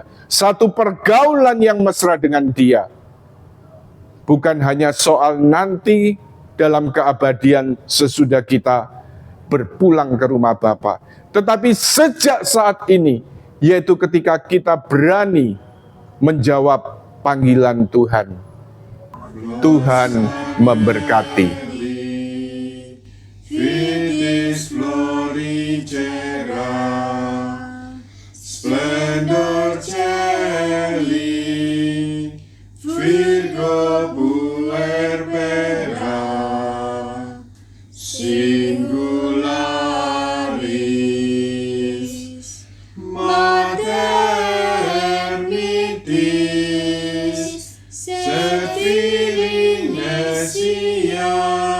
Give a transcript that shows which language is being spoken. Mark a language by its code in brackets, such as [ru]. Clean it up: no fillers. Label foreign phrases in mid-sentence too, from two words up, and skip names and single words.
[id] Satu pergaulan yang mesra dengan Dia. Bukan hanya soal nanti dalam keabadian sesudah kita berpulang ke rumah Bapa. Tetapi sejak saat ini, yaitu ketika kita berani menjawab panggilan Tuhan. Tuhan memberkati. [la] Vitis florigera, splendor celi, Virgo puerbera, singularis, mater mitis, Sefili Nesia,